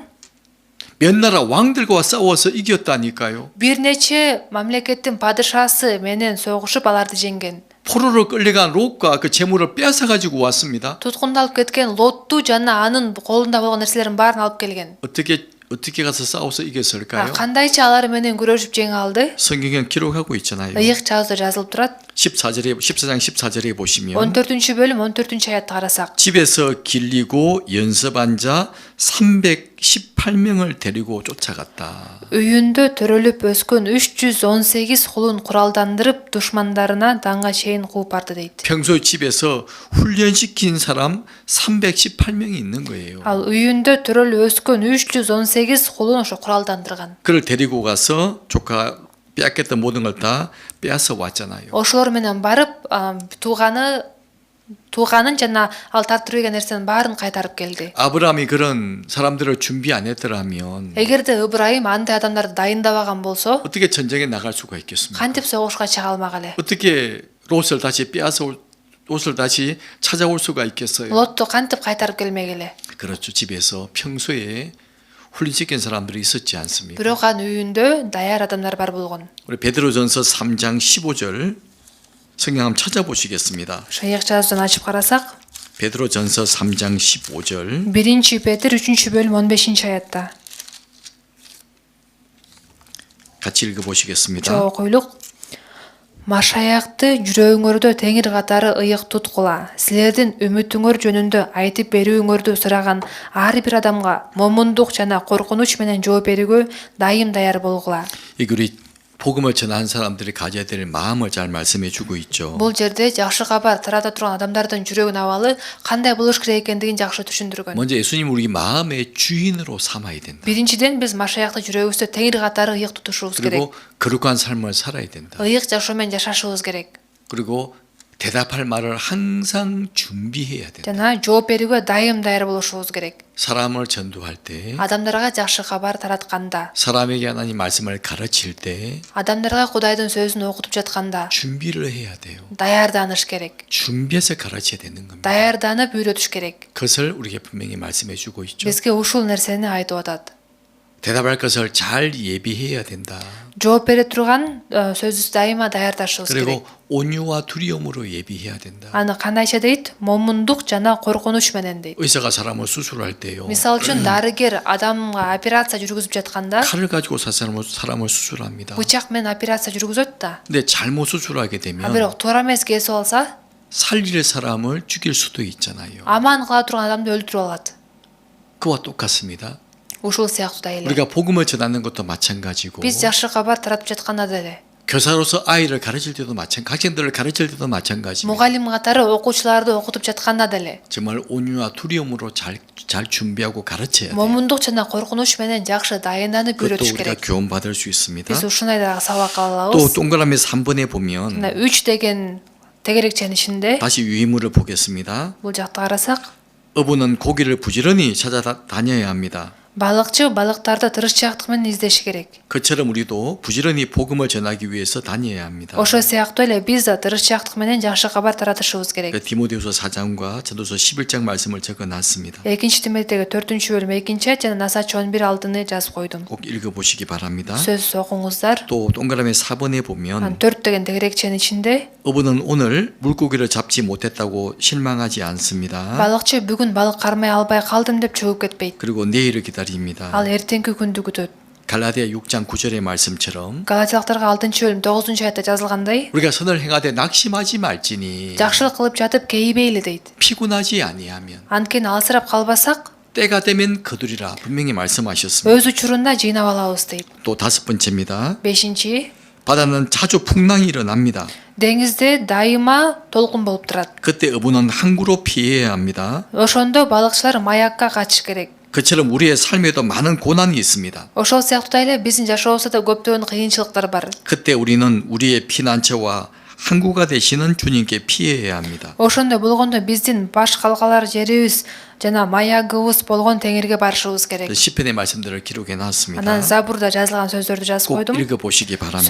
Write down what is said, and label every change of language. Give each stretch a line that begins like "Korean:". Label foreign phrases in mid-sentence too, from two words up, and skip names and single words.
Korean: 몇 나라 왕들과 싸워서 이겼다니까요.
Kyrgyz: Бир нече мамлекеттин падышасы менен согушуп аларды жеңген.
Korean: 포로로 끌려간 롯과 그 재물을 빼앗아 가지고 왔습니다.
Kyrgyz: Туткундалып кеткен Лотту жана анын колунда болгон нерселерин баарын алып келген.
Korean: 어떻게 가서 싸워서 이겼을까요?
Kyrgyz: Кандайча алар менен күрөшүп жеңе алды?
Korean: 성경에 기록하고 있잖아요.
Kyrgyz: Ыйык жазууда жазылып турат.
Korean: 14장 14절에 보시면
Kyrgyz: 14-бөлүм 14-аятты карасак.
Korean: 집에서 길리고 연습한 자 318명을 데리고 쫓아갔다.
Kyrgyz: Үйүндө төрөлүп өскөн 318 кулун куралдандырып душмандарына даңга чейин кууп барды дейт.
Korean: 평소 집에서 훈련시킨 사람 318명이 있는 거예요.
Kyrgyz: Ал үйүндө төрөлүп өскөн 318 кулун ошо куралдандырган.
Korean: 그를 데리고 가서 조카 빼앗겼던 모든 걸 다 빼앗아 왔잖아요.
Kyrgyz: ошолор менен барып тууганын жана ал тартып берген нерсенин баарын кайтарып келди.
Korean: 아브라함이 그런 사람들을 준비 안 했더라면
Kyrgyz: эгерде ыбрайым андай адамдарды дайындабаган болсо
Korean: 어떻게 전쟁에 나갈 수가 있겠습니까?
Kyrgyz: кантип согушка чыга алмак эле?
Korean: 어떻게 롯을 다시 롯을 다시 찾아올 수가 있겠어요?
Kyrgyz: Лотту кантип кайтарып келмек эле?
Korean: 그렇죠. 집에서 평소에 훈련시킨 사람들이 있었지 않습니까?
Kyrgyz: Бирок анын үйүндө даяр адамдар бар болгон.
Korean: 우리 베드로전서 3장 15절 성경 한번 찾아보시겠습니다.
Kyrgyz: Шайык жазудан ачып карасак,
Korean: 베드로전서 3장 15절
Kyrgyz: 1 Петр 3-бөлүм 15-аятта.
Korean: 같이 읽어보시겠습니다.
Kyrgyz: Чоо койлук. Машаякты жүрөгүңөрдө теңир катары ыйык туткула. Силердин үмүтүңөр жөнүндө айтып берүүңөрдү сураган ар бир адамга момундук жана коркунуч менен жооп берүүгө дайым даяр болгула.
Korean: 이게 우리 복음을 전하는 사람들이 가져야 될 마음을 잘 말씀해 주고 있죠.
Kyrgyz: Бул жерде жакшы кабар тарата турган адамдардын жүрөгүнүн абалы кандай болуш керек экендигин жакшы түшүндүргөн.
Korean: 먼저 예수님 우리 마음의 주인으로 삼아야 된다.
Kyrgyz: Биринчиден биз Машаякты жүрөгүбүздө теңир катары ыйык тутушубуз керек.
Korean: 그리고 거룩한 삶을 살아야 된다.
Kyrgyz: ыйык жашоо менен жашашыбыз керек.
Korean: 그리고 대답할 말을 항상 준비해야 된다.
Kyrgyz: жана жооп берүүгө дайым даяр болушубуз керек.
Korean: 사람을 전도할 때,
Kyrgyz: адамдарга жакшы кабар таратканда,
Korean: 사람에게 하나님 말씀을 가르칠 때
Kyrgyz: адамдарга Кудайдын сөзүн окутуп жатканда
Korean: 준비를 해야 돼요.
Kyrgyz: даярданыш керек.
Korean: 준비해서 가르쳐야 되는 겁니다.
Kyrgyz: даярданып үйрөтүш керек.
Korean: 그것을 우리에게 분명히 말씀해 주고 있죠.
Kyrgyz: бизге ушул нерсени айтып атат.
Korean: 대답할 것을 잘 예비해야 된다.
Kyrgyz: жооп бере турган сөзүбүздү дайыма даярдашыбыз керек.
Korean: 그리고 온유와 두려움으로 예비해야 된다.
Kyrgyz: аны кандайча дейт? момундук жана коркунуч менен дейт.
Korean: 의사가 사람을 수술할 때요.
Kyrgyz: мисалы үчүн дарыгер адамга операция жүргүзүп жатканда
Korean: 칼을 가지고 사람을 수술합니다.
Kyrgyz: бычак менен операция жүргүзөт да.
Korean: 근데 잘못 수술하게 되면
Kyrgyz: бирок туура эмес кесип алса,
Korean: 살릴 사람을 죽일 수도 있잖아요.
Kyrgyz: аман кыла турган адамды өлтүрүп алат.
Korean: 그와 똑같습니다.
Kyrgyz: ушул сыяктуу да эле.
Korean: 우리가 복음을 전하는 것도 마찬가지고
Kyrgyz: биз жакшы кабар таратып жатканда деле,
Korean: 교사로서 아이를 가르칠 때도 마찬가지, 학생들을 가르칠 때도 마찬가지입니다.
Kyrgyz: мугалим катары окуучуларды окутуп жатканда деле
Korean: 정말 온유와 두려움으로 잘 준비하고 가르쳐야 돼요.
Kyrgyz: момундук жана коркунуч менен жакшы дайынданып
Korean: 그것도
Kyrgyz: үйрөтүш
Korean: 우리가
Kyrgyz: керек.
Korean: 교훈 받을 수 있습니다.
Kyrgyz: биз ушундай дагы сабак ала
Korean: 또
Kyrgyz: алабыз.
Korean: 동그라미 3번에 보면
Kyrgyz: 3 деген тегерекченин ичинде
Korean: 다시 유의문을 보겠습니다.
Kyrgyz: бул жакта карасак,
Korean: 어부는 고기를 부지런히 찾아다녀야 합니다.
Kyrgyz: балыкчы балыктарды тырышчаактык менен издеши керек.
Korean: 그처럼 우리도 부지런히 복음을 전하기 위해서 다녀야 합니다.
Kyrgyz: ошол сыяктуу эле биз да тырышчаактык менен жакшы кабар таратышыбыз керек.
Korean: 디모데후서 4장과 전도서 11장 말씀을 적어놨습니다.
Kyrgyz: 2 Тимойтеге 4-бөлүм 2-аят жана Насач 11-6-ны жазып койдум.
Korean: 꼭 읽어보시기 바랍니다.
Kyrgyz: сөз окуңуздар.
Korean: 또 동그라미 4번에 보면
Kyrgyz: 4 деген тегерекченин ичинде
Korean: 어부는 오늘 물고기를 잡지 못했다고 실망하지 않습니다.
Kyrgyz: балыкчы бүгүн балык кармай албай калдым деп чөгүп кетпейт.
Korean: 그리고 내일을 기다립니다.
Kyrgyz: ал эртеңки күндү күтөт.
Korean: 갈라디아 6장 9절의 말씀처럼
Kyrgyz: Галатиялыктарга 6-бөлүм 9-аятта жазылгандай,
Korean: 우리가 선을 행하되 낙심하지 말지니
Kyrgyz: жакшылык кылып жатып кейибейли дейт.
Korean: 피곤하지 아니하면
Kyrgyz: анткени алсырап калбасак
Korean: 때가 되면 거두리라 분명히 말씀하셨습니다.
Kyrgyz: өз учурунда жыйнап алабыз дейт.
Korean: 또 5번째입니다.
Kyrgyz: 5.
Korean: 바다는 자주 풍랑이 일어납니다.
Kyrgyz: деңизде дайыма толкун болуп турат.
Korean: 그때 어부는 항구로 피해야 합니다.
Kyrgyz: ошондо балыкчылар маякка качыш керек.
Korean: 그처럼 우리의 삶에도 많은 고난이 있습니다.
Kyrgyz: ошол сыяктуу эле биздин жашообузда да көптөгөн кыйынчылыктар бар.
Korean: 그때 우리는 우리의 피난처와 항구가 되시는 주님께 피해야 합니다.
Kyrgyz: ошондой болгондо биздин баш калгалар жерибиз жана маягыбыз болгон теңирге барышыбыз керек.
Korean: 시편의 말씀들을 기록해 놨습니다.
Kyrgyz: анан забурда жазылган сөздөрдү жазып
Korean: 꼭
Kyrgyz: койдум.
Korean: 읽어보시기 바랍니다.